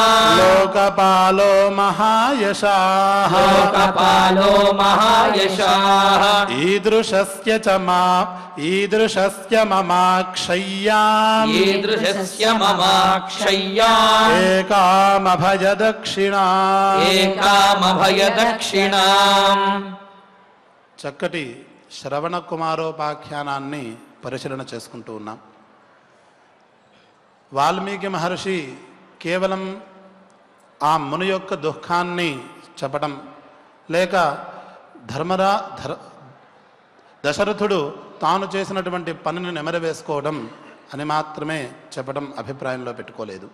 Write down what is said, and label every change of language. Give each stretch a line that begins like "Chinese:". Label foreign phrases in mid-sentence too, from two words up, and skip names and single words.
Sanskrit: लोकपालो महायशाः लोकपालो महायशाः ईदृशस्य ममाक्षय्याम् ईदृशस्य ममाक्षय्या एकामभयदक्षिणा ఏకామభయదక్షిణాం.
Telugu: చక్కటి శ్రవణ కుమారోపాఖ్యానాన్ని పరిశీలన చేసుకుంటూ ఉన్నాం. వాల్మీకి మహర్షి కేవలం ఆ ముని యొక్క దుఃఖాన్ని చెప్పడం లేక దశరథుడు తాను చేసినటువంటి పనిని నెమరవేసుకోవడం అని మాత్రమే చెప్పడం అభిప్రాయంలో పెట్టుకోలేదు.